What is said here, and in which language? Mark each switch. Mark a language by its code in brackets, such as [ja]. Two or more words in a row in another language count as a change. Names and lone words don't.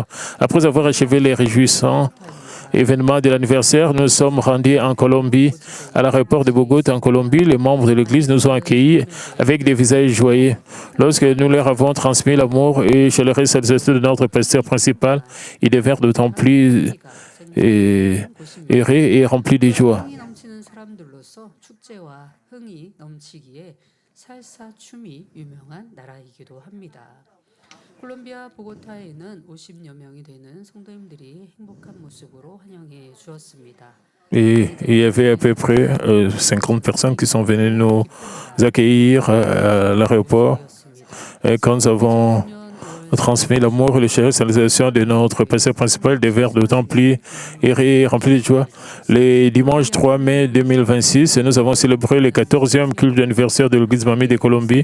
[fr] Après avoir achevé les réjouissants événement de l'anniversaire, nous sommes rendus en Colombie, à l'aéroport de Bogota en Colombie. Les membres de l'Église nous ont accueillis avec des visages joyeux. Lorsque nous leur avons transmis l'amour et chaleureux salutation de notre pasteur principal, ils devinrent d'autant plus heureux et remplis de joie. [ko] 콜롬비아 보고타에는 50여 명이 되는 성도님들이 행복한 모습으로 환영해 주었습니다. [fr] Et il y avait à peu près 50 personnes qui sont venues nous accueillir à l'aéroport. Et quand nous avons transmis l'amour et la chaleur salutation de notre pasteur principal, des vers d'autant plus et remplis de joie. Le dimanche 3 mai 2026, nous avons célébré le 14e culte d'anniversaire de l'Église Mamie de Colombie.